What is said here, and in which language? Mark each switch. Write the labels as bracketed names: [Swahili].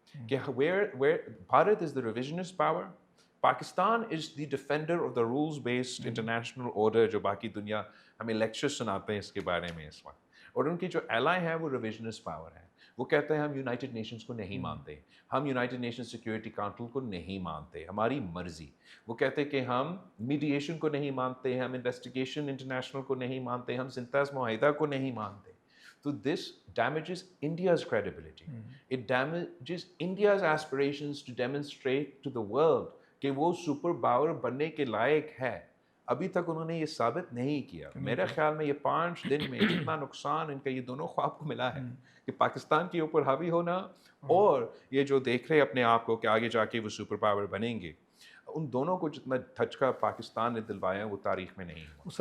[Urdu] کہ [English] where Bharat is the revisionist power, Pakistan is the defender of the rules based international order [Urdu] جو باقی دنیا ہمیں lecture سناتے ہیں اس کے بارے میں اس وقت, اور ان کی جو ایلائی ہے وہ revisionist power ہے. وہ کہتے ہیں ہم یونائٹڈ نیشنز کو نہیں مانتے, ہم یونائٹڈ نیشن سیکورٹی کاؤنسل کو نہیں مانتے, ہماری مرضی. وہ کہتے ہیں کہ ہم میڈیشن کو نہیں مانتے, ہم انویسٹیگیشن انٹرنیشنل کو نہیں مانتے, ہم سنتاز معاہدہ کو نہیں مانتے. [English] So this damages India's credibility. It damages India's aspirations to demonstrate to the world [Urdu] کہ وہ سپر پاور بننے کے لائق ہے. ابھی تک انہوں نے یہ ثابت نہیں کیا. میرے خیال میں یہ 5 دن میں جتنا نقصان ان کا یہ دونوں خواب کو ملا ہے کہ پاکستان کے اوپر حاوی ہونا اور یہ جو دیکھ رہے اپنے آپ کو کہ آگے جا کے وہ سپر پاور بنیں گے, ان دونوں کو جتنا دھچکا پاکستان نے دلوایا وہ تاریخ میں نہیں ہوا.